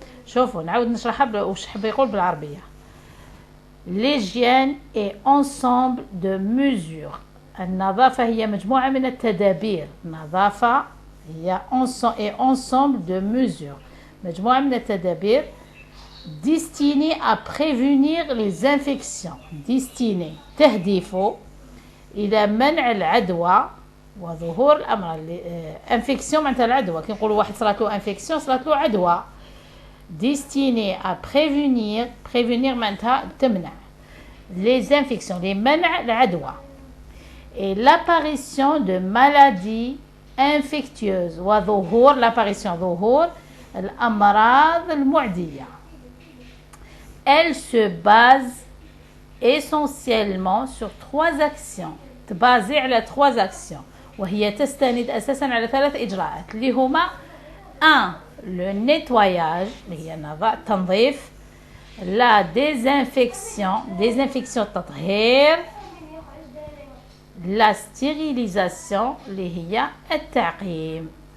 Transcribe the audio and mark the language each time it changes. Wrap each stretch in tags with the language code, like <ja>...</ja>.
<ar>شوفوا نعاود نشرحها واش حاب يقول بالعربية.</ar> <fr>L'hygiène est ensemble de mesures.</fr> <ar>النظافة هي مجموعة من التدابير. النظافة هي</ar> <fr>ensemble de mesures.</fr> <ar>مجموعة من التدابير</ar> <fr>destinées à prévenir les infections.</fr> <ar>destinées تهديفه إلى منع العدوى وظهور الأمراض. infection معناتها العدوى. كي نقولوا واحد صارت له infection صارت له عدوى.</ar> <fr>destiné à prévenir</fr> <ar>معناتها تمنع</ar> <fr>les infections, les</fr> <ar>منع العدوى,</ar> <fr>et l'apparition de maladies infectieuses</fr> <ar>وظهور ظهور الأمراض المعدية.</ar> <fr>Elle se base essentiellement sur 3 actions.</fr> <ar>تبازي على</ar> <fr>3 actions</fr> <ar>وهي تستند أساسا على 3 إجراءات اللي هما 1.</ar> <fr>le nettoyage</fr> <ar>اللي هي التنظيف,</ar> <fr>la désinfection التطهير, la stérilisation</fr> <ar>اللي هي التعقيم.</ar>